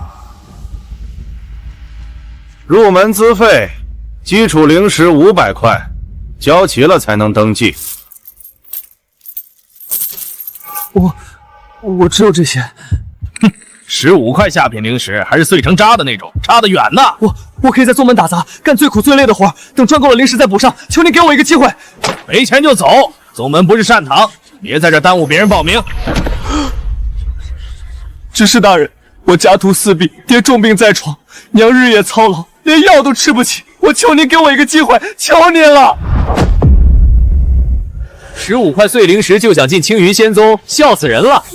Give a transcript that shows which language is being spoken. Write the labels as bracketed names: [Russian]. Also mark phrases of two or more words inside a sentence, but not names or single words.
[Chinese] 入门资费，基礎灵石500塊，交齐了才能登记。我只有这些。哼，15塊下品灵石，还是碎成渣的那种，差得遠呢。我可以在宗门打杂，干最苦最累的活，等賺夠了灵石再補上。求您給我一個機會。沒錢就走，宗門不是善堂，別在這耽誤別人報名。執事大人，我家徒四壁，爹重病在床，娘日夜操勞，連藥都吃不起。我求您給我一個機會，求您了。 15塊碎靈石就想進青雲仙宗，笑死人了！